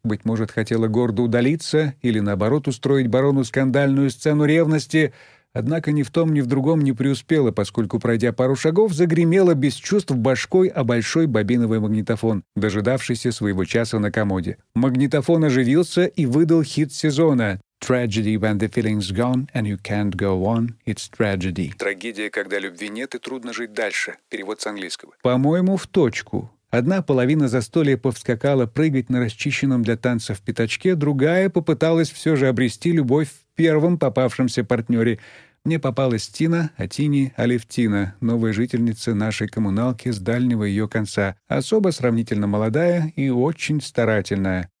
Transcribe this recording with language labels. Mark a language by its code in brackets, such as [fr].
[ru] Быть может, хотела гордо удалиться или, наоборот, устроить барону скандальную сцену ревности. Однако ни в том, ни в другом не преуспела, поскольку, пройдя пару шагов, загремела без чувств башкой о большой бобиновый магнитофон, дожидавшийся своего часа на комоде. Магнитофон оживился и выдал хит сезона. [en] «Tragedy when the feeling's gone and you can't go on, it's tragedy». [ru] «Трагедия, когда любви нет и трудно жить дальше». Перевод с английского. «По-моему, в точку». Одна половина застолья повскакала прыгать на расчищенном для танцев пятачке, другая попыталась все же обрести любовь в первом попавшемся партнере. Мне попалась Тина, а Тине — Алевтина, новая жительница нашей коммуналки с дальнего ее конца, особо сравнительно молодая и очень старательная.